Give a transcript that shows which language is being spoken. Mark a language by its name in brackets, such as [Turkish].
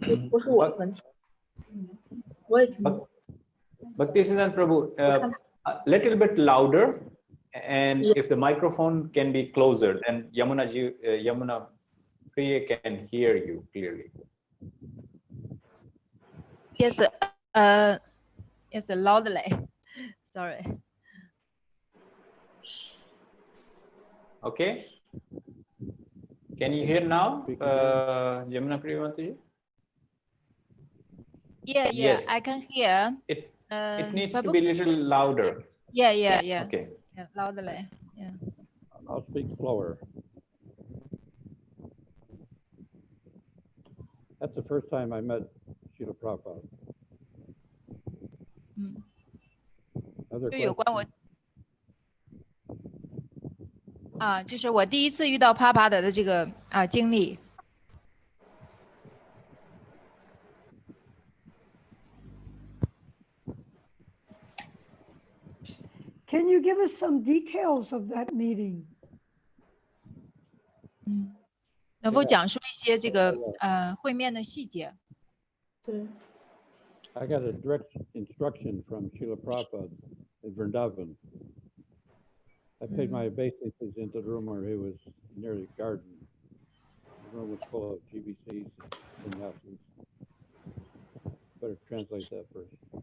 [Chinese] 不是我的问题，我也听不懂。 [English] Bhaktisiddhanta Prabhu, a little bit louder, and if the microphone can be closer, then Yamuna Priya can hear you clearly. Yes, yes, loudly. Sorry. Okay. Can you hear now, Yamuna Priya Mataji? Yeah, Yes. I can hear. It needs to be a little louder. Yeah. Okay. Yeah, loudly. Yeah. I'll speak slower. That's the first time I met Srila Prabhupada. [Chinese] 就有关我就是我第一次遇到帕帕的这个经历。 [English] Can you give us some details of that meeting? [Chinese] 能否讲述一些这个会面的细节？对。 [English] I got a direct instruction from Srila Prabhupada in Vrindavan. I paid my obeisances into the room where he was near the garden. The room was full of GBCs and sanyasis. Better translate that first.